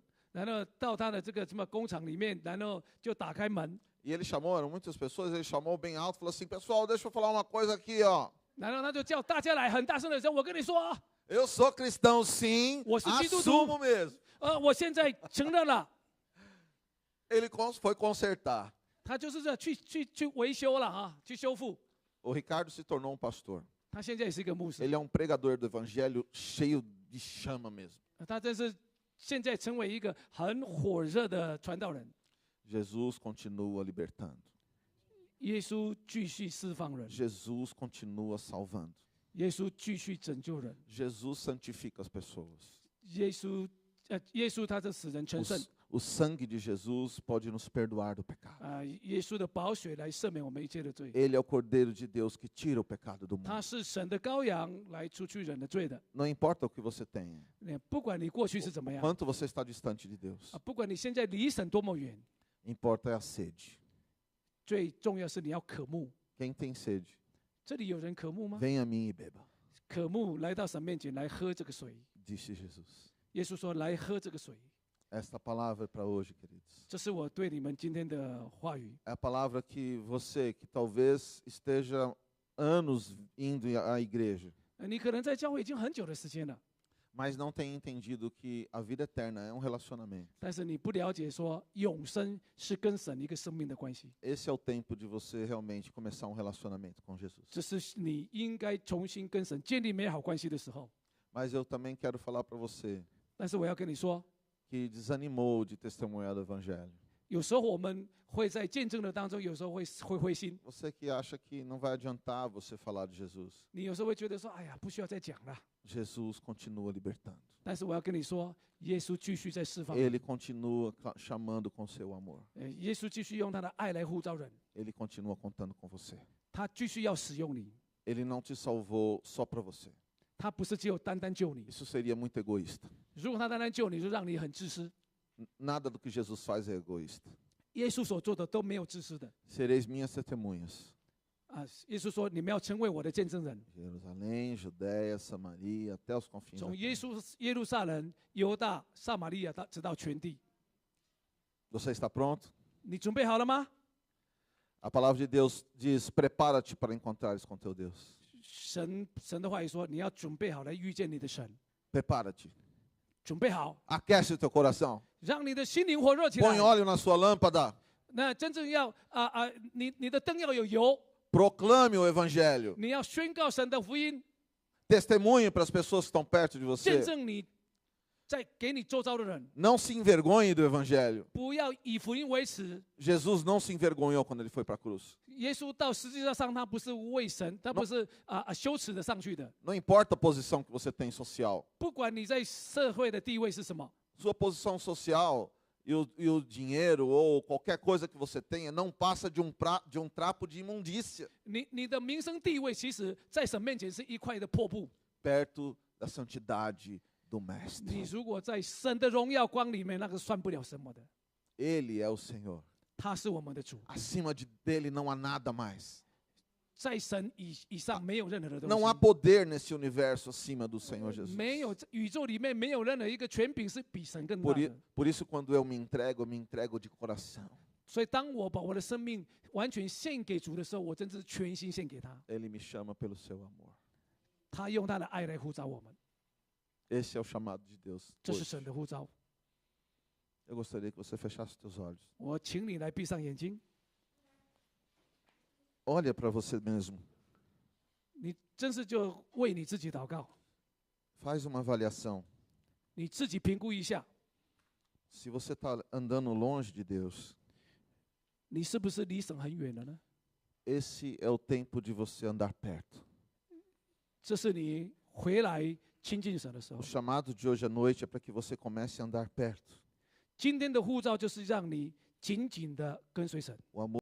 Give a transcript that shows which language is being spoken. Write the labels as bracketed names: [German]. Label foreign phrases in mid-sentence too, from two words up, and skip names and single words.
[Chinese] 然后到他的这个什么工厂里面，然后就打开门， [Portuguese] e ele chamou, eram muitas pessoas, ele chamou bem alto, falou assim: Pessoal, deixa eu falar uma coisa aqui, ó. [Chinese] 然后他就叫大家来，很大声的说：“我跟你说啊， [Portuguese] Eu sou cristão sim, [Chinese] 我是基督徒。 [Portuguese] assumo mesmo. [Chinese] 我现在承认了。” [Portuguese] Ele foi consertar. [Chinese] 他就是这去维修了啊，去修复。 [Portuguese] O Ricardo se tornou pastor. [Chinese] 他现在也是一个牧师， [Portuguese] Ele é pregador do evangelho cheio de chama mesmo. [Chinese] 他真是现在成为一个很火热的传道人。 [Portuguese] Jesus continua libertando. [Chinese] 耶稣继续释放人， [Portuguese] Jesus continua salvando. [Chinese] 耶稣继续拯救人， [Portuguese] Jesus santifica as pessoas. [Chinese] 耶稣他这使人成圣 [Portuguese] O sangue de Jesus pode nos perdoar do pecado. [Chinese] 耶稣的宝血来赦免我们一切的罪。 [Portuguese] Ele é o Cordeiro de Deus que tira o pecado do [Chinese] 他 [Portuguese] mundo. [Chinese] 是神的羔羊来除去人的罪的。 [Portuguese] Não importa o que você tenha, [Chinese] 不管你过去是怎么样， [Portuguese] quanto você está distante de Deus, [Chinese] 不管你现在离神多么远， [Portuguese] importa é a sede. [Chinese] 最重要是你要渴慕。 [Portuguese] Quem tem sede, [Chinese] 这里有人渴慕吗？ [Portuguese] venha a mim e beba, [Chinese] 渴慕来到神面前来喝这个水。 [Portuguese] disse Jesus. [Chinese] 耶稣说：“来喝这个水。” [Portuguese] Esta palavra é para hoje, queridos. [Chinese] 这是我对你们今天的话语。 [Portuguese] É a palavra que você, que talvez esteja anos indo à igreja, [Chinese] 你可能在教会已经很久的时间了， [Portuguese] mas não tem entendido que a vida eterna é relacionamento. [Chinese] 但是你不了解说永生是跟神一个生命的关系。 [Portuguese] Esse é o tempo de você realmente começar relacionamento com Jesus. [Chinese] 这是你应该重新跟神建立美好关系的时候。 [Portuguese] Mas eu também quero falar para você [Chinese] 但是我要跟你说， [Portuguese] que desanimou de testemunhar do evangelho. [Chinese] 有时候我们会在见证的当中，有时候会灰心。 [Portuguese] Você que acha que não vai adiantar você falar de Jesus. [Chinese] 你有时候会觉得说：“哎呀，不需要再讲了。” [Portuguese] Jesus continua libertando. [Chinese] 但是我要跟你说，耶稣继续在释放。 [Portuguese] Ele continua chamando com seu amor. [Chinese] 耶稣继续用他的爱来呼召人， [Portuguese] Ele continua contando com você. [Chinese] 他继续要使用你。 [Portuguese] Ele não te salvou só para você. [Chinese] 他不是只有单单救你。 [Portuguese] Isso seria muito egoísta. [Chinese] 如果他单单救你，就让你很自私。 [Portuguese] Nada do que Jesus faz é egoísta. [Chinese] 耶稣所做的都没有自私的。 [Portuguese] Sereis minhas testemunhas. [Chinese] 耶稣说：“你们要成为我的见证人。 [Portuguese] Jerusalém, Judéia, Samaria, até os confins. [Chinese] 从 [Portuguese] da [Chinese] 耶路撒冷、犹大、撒玛利亚直到全地。 [Portuguese] Você está pronto? [Chinese] 你准备好了吗？ [Portuguese] A palavra de Deus diz: prepara-te para encontrares com teu Deus. [Chinese] 神的话语说：你要准备好来遇见你的神。 [Portuguese] Prepara-te. [Chinese] 准备好， [Portuguese] Aquece o teu coração. [Chinese] 让你的心灵火热起来 [Portuguese] Põe。óleo na sua lâmpada. [Chinese] 那真正要你的灯要有油， [Portuguese] Proclame o evangelho. [Chinese] 你要宣告神的福音， [Portuguese] Testemunhe para as pessoas que estão perto de [Chinese] 见 [Portuguese] você. [Chinese] 证你在给你周遭的人。 [Portuguese] Não se envergonhe do evangelho. [Chinese] 不要以福音为耻。 [Portuguese] Jesus não se envergonhou quando ele foi para a cruz. [Chinese] 耶稣到十字架上，他不是为神，他不是羞耻的上去的。 [Portuguese] Não importa a posição que você tem social. [Chinese] 不管你在社会的地位是什么， [Portuguese] Sua posição social e o dinheiro ou qualquer coisa que você tenha não passa de um trapo de imundícia [Chinese] 你的名声地位，其实在神面前是一块的破布。 [Portuguese] perto da santidade do [Chinese] 你 [Portuguese] Mestre. [Chinese] 如果在神的荣耀光里面，那个算不了什么的。 [Portuguese] Ele é o Senhor. [Chinese] 他是我们的主， [Portuguese] Acima dele não há nada mais. [Chinese] 在神以上没有任何的东 [Portuguese] Não há [Chinese] 西。 [Portuguese] poder nesse universo acima do Senhor Jesus. [Chinese] 没有宇宙里面没有任何一个权柄是比神更大 [Portuguese] Por, [Chinese] 的。 [Portuguese] por isso, quando eu me entrego de coração. [Chinese] 所以，当我把我的生命完全献给主的时候，我真是全心献给他。 [Portuguese] Ele me chama pelo seu amor. [Chinese] 他用他的爱来呼召我们， [Portuguese] Esse é o chamado de Deus. [Chinese] 这是 [Portuguese] hoje. [Chinese] 神的呼召。 [Portuguese] Eu gostaria que você fechasse os teus olhos. [Chinese] 我请你来闭上眼睛， [Portuguese] Olha para você mesmo. [Chinese] 你真是就为你自己祷告， [Portuguese] Faz uma avaliação. [Chinese] 你自己评估一下， [Portuguese] Se você está andando longe de Deus, [Chinese] 你是不是离神很远了呢？ [Portuguese] esse é o tempo de você andar perto. [Chinese] 这是你回来亲近神的时候 [Portuguese] O。chamado de hoje à noite é para que você comece a andar perto. [Chinese] 今天的呼召就是让你紧紧的跟随神。 [Portuguese] O amor